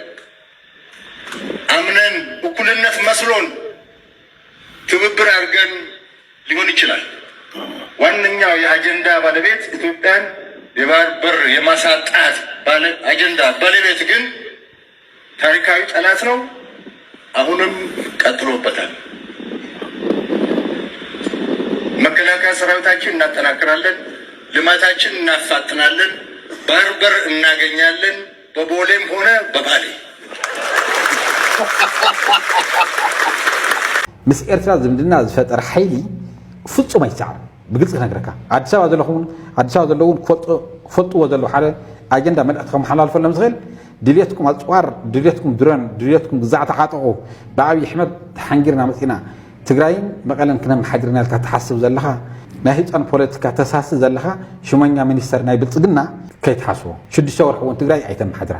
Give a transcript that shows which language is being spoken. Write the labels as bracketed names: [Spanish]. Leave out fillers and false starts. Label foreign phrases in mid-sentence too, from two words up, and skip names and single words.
[Amharic] አምነን እኩልነት መስሎን ትብብር አድርገን ሊሆን ይችላል። ዋነኛው የአጀንዳ ባለቤት ኢትዮጵያን የባህር በር የማሳጣት አጀንዳ ባለቤት ግን ታሪካዊ ጠላት ነው። አሁንም ቀጥሎበታል። መከላከያ ሰራዊታችን እናጠናክራለን፣ ልማታችን እናፋጥናለን፣ ባህር በር እናገኛለን፣ በቦሌም ሆነ በባሌ። [Tigrinya] ምስ ኤርትራ ዝምድና ዝፈጠረ ሓይሊ ፍጹም አይሰዓር ብግልጽ ነግረካ አዲስ አበባ ዘለውን ክፈልጥዎ ዘለዉ ሓደ አጀንዳ መልእክቲ ከመሓላልፈሎም ዝኽእል ድሌትኩም ኣፅዋር ድሌትኩም ድሮን ድሌትኩም ግዛዕ ተዓጠቑ ብኣብዪ ኣሕመድ ተሓንጊርና መፂና ትግራይን መቐለን ክነመሓድርና ኢልካ ትሓስብ ዘለኻ ናይ ህፃን ፖለቲካ ተሳሲ ዘለኻ ሽመኛ ሚኒስተር ናይ ብልፅግና ከይትሓስቦ 6 ወርሒ እውን ትግራይ ኣይተመሓድራን